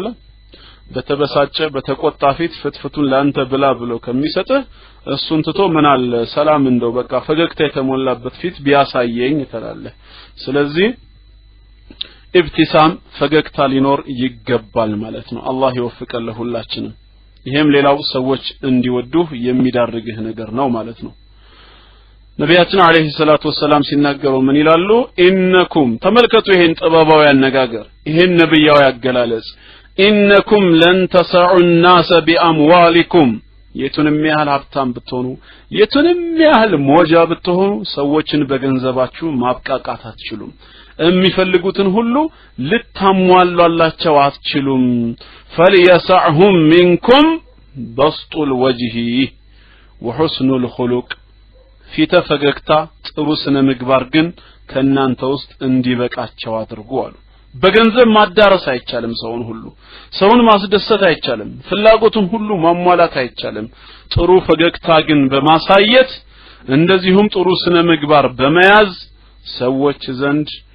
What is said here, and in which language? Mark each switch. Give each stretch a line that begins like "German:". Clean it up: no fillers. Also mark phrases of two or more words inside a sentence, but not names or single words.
Amharic: በተበሳጨ በተቆጣ ፊት ፍትፍቱን ላንተ ብላ ብሎ ከሚሰጥህ እሱን ትቶ ምን አለ ሰላም እንደው በቃ ፈገግታ የተሞላበት ፊት ቢያሳየኝ ትላለህ። ስለዚህ ኢብቲሳም ፈገግታ ሊኖር ይገባል ማለት ነው። አላህ ይወፍቀን ለሁላችንም። ይሄም ሌላው ሰዎች እንዲወዱህ የሚዳርግህ ነገር ነው ማለት ነው። ነቢያችን
Arabic: عليه الصلاة والسلام
Amharic: ሲናገሩ ምን ይላሉ? ኢነኩም ተመልከቱ ይሄን ጥበባዊ አነጋገር፣ ይሄን ነብያዊ አገላለጽ።
Arabic: إنكم لن تسعوا الناس بأموالكم
Amharic: የቱንም ያህል ሀብታም ብትሆኑ የቱንም ያህል ሞጃ ብትሆኑ ሰዎችን በገንዘባችሁ ማብቃቃት አትችሉም። የሚፈልጉትን ሁሉ ልታሟላላቸው አትችሉም።
Arabic: فليسعهم منكم بسط الوجه وحسن الخلق
Amharic: ፊተ ፈገግታ ጥሩ ስነ ምግባር ግን ከናንተ ውስጥ እንዲበቃቸው አድርጉ አሉ። በገንዘብ ማዳረስ አይቻልም፣ ሰውን ማስደሰት አይቻልም፣ ፍላጎቱን ሁሉ ማሟላት አይቻልም። ጥሩ ፈገግታ ግን በማሳየት እንደዚሁም ጥሩ ስነ ምግባር በመያዝ ሰዎች ዘንድ